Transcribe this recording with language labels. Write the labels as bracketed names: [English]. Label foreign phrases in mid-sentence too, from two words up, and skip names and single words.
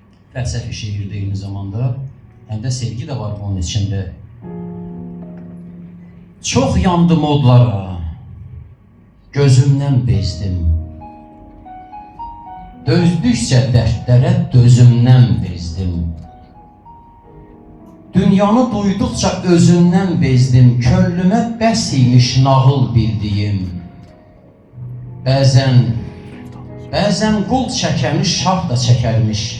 [Turkish] felsefi şiirdir eyni zamanda. Hem de sevgi de var bunun içinde. [Azerbaijani] Çok yandım odlara, gözümden bezdim. Dözdükçe dertlere dözümden bezdim. Dünyanı duydukça özünden bezdim. Könlüme bəs imiş nağıl bildiyim. Bəzən qul çəkəmiş, şah da çəkərmiş.